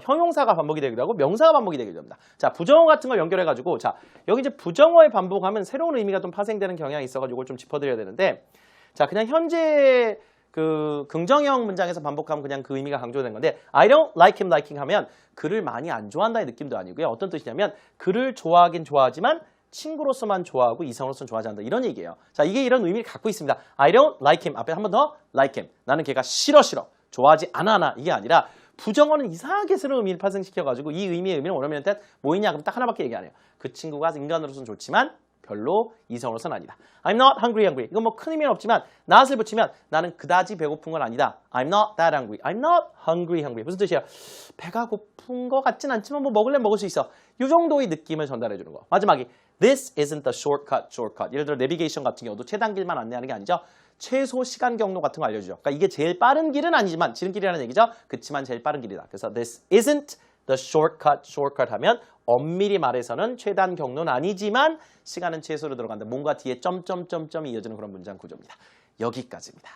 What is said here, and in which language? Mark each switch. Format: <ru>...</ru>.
<ko>형용사가 반복이 되기도 하고 명사가 반복이 되기도 합니다. 자, 부정어 같은 걸 연결해가지고 자, 여기 이제 부정어에 반복하면 새로운 의미가 좀 파생되는 경향이 있어가지고 이걸 좀 짚어드려야 되는데 자, 그냥 현재 그 긍정형 문장에서 반복하면 그냥 그 의미가 강조된 건데</ko> <en>I don't like him</en> <ko>하면 그를 많이 안 좋아한다의 느낌도 아니고요. 어떤 뜻이냐면 그를 좋아하긴 좋아하지만 친구로서만 좋아하고 이성으로서는 좋아하지 않는다. 이런 얘기예요. 자, 이게 이런 의미를 갖고 있습니다.</ko> <en>I don't like him.</en> <ko>앞에 한 번 더</ko> <en>like him.</en> <ko>나는 걔가 싫어. 좋아하지 않아. 이게 아니라 부정어는 이상하게 새로운 의미를 파생시켜가지고 이 의미의 의미는 원어민한테 뭐 있냐? 그럼 딱 하나밖에 얘기 안 해요. 그 친구가 인간으로서는 좋지만 별로 이성으로서는 아니다.</ko> <en>I'm not hungry.</en> <ko>이건 뭐 큰 의미는 없지만 not을 붙이면 나는 그다지 배고픈 건 아니다.</ko> <en>I'm not that hungry. I'm not hungry.</en> <ko>무슨 뜻이야? 배가 고픈 것 같진 않지만 뭐 먹을래 먹을 수 있어. 이 정도의 느낌을 전달해 주는 거. 마지막이</ko> <en>This isn't the shortcut.</en> <ko>예를 들어 내비게이션 같은 경우도 최단 길만 안내하는 게 아니죠. 최소 시간 경로 같은 거 알려주죠. 그러니까 이게 제일 빠른 길은 아니지만 지름길이라는 얘기죠. 그치만 제일 빠른 길이다. 그래서</ko> <en>This isn't the shortcut</en> <ko>하면 엄밀히 말해서는 최단 경로는 아니지만 시간은 최소로 들어간다. 뭔가 뒤에 점점점점이 이어지는 그런 문장 구조입니다. 여기까지입니다.</ko>